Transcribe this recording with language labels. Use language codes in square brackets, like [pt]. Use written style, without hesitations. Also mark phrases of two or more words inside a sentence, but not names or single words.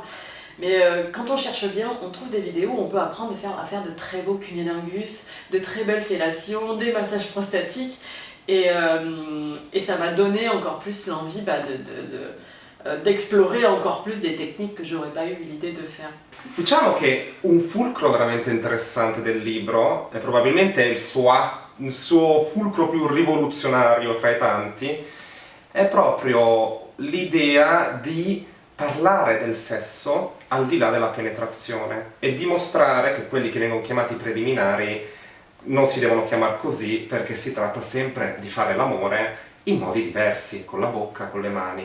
[fr] Mais quand on cherche bien, on trouve des vidéos où on peut apprendre à faire de très beaux cunnilingus, de très belles fellations, des massages prostatiques. Et ça m'a donné encore plus l'envie d'explorer encore plus des techniques que j'aurais pas eu l'idée de faire. [it] Diciamo che un fulcro veramente interessante del libro, e probabilmente il suo fulcro più rivoluzionario tra i tanti, è proprio l'idea di parlare del sesso al di là della penetrazione e dimostrare che quelli che vengono chiamati preliminari non si devono chiamare così perché si tratta sempre di fare l'amore in modi diversi, con la bocca, con le mani.